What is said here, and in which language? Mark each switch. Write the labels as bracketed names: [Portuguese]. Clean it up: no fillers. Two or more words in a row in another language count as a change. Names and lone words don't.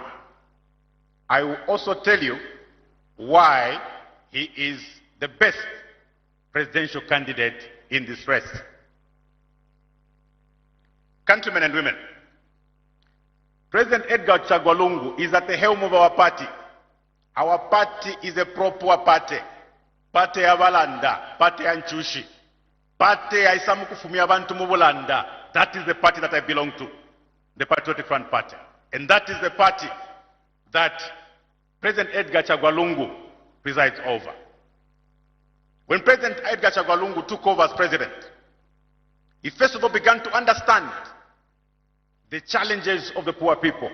[English] I will also tell you why he is the best presidential candidate in this race. Countrymen and women, President Edgar Chagwa Lungu is at the helm of our party. Our party is a pro-poor party. [Bemba] Party ya Balanda, party ya Nchushi, party ya Isamu kufumia bantu mu Bulanda. [English] That is the party that I belong to, the Patriotic Front Party. And that is the party that President Edgar Chagwa Lungu presides over. When President Edgar Chagwa Lungu took over as president, he first of all began to understand the challenges of the poor people.